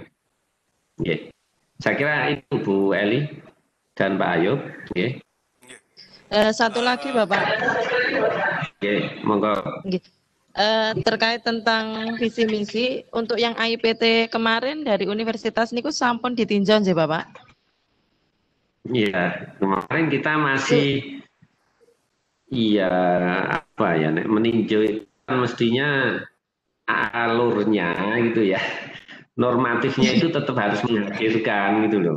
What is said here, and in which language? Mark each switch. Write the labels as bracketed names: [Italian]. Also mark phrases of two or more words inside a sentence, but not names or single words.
[Indonesian] Saya kira itu Bu Eli dan Pak Ayub. Satu lagi Bapak. Monggo. Terkait tentang visi misi untuk yang AIPT kemarin dari universitas [Javanese] niku sampun [Indonesian] ditinjau nggih Bapak? Iya, kemarin kita masih apa ya, meninjau itu mestinya alurnya gitu ya, normatifnya itu tetap harus menghadirkan gitu loh.